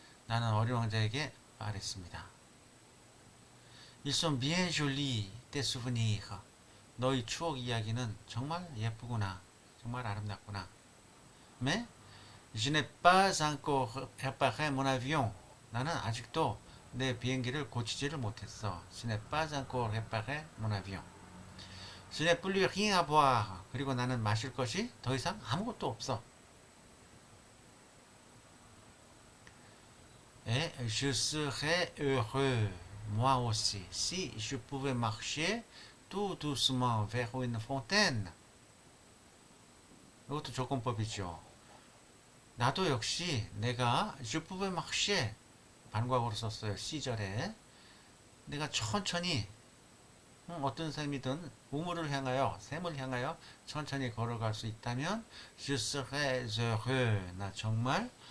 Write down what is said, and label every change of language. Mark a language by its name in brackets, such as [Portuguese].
[Korean] 나는 어린 왕자에게 말했습니다. [French] Ils sont bien jolis, tes souvenirs. [Korean] 너의 추억 이야기는 정말 예쁘구나. 정말 아름답구나. [French] Mais je n'ai pas encore réparé mon avion. [Korean] 나는 아직도 내 비행기를 고치지를 못했어. [French] Je n'ai pas encore réparé mon avion. Je n'ai plus rien à boire. [Korean] 그리고 나는 마실 것이 더 이상 아무것도 없어. [French] Et je serais heureux, moi aussi, si je pouvais marcher tout doucement vers une fontaine. [Korean] 이것도 조건법이죠. 나도 역시 내가 [French] je pouvais marcher [Korean] 반과거로 썼어요. 시절에 내가 천천히 어떤 셈이든 우물을 향하여 샘을 향하여 천천히 걸어갈 수 있다면 [French] je serais heureux. [Korean] 나 정말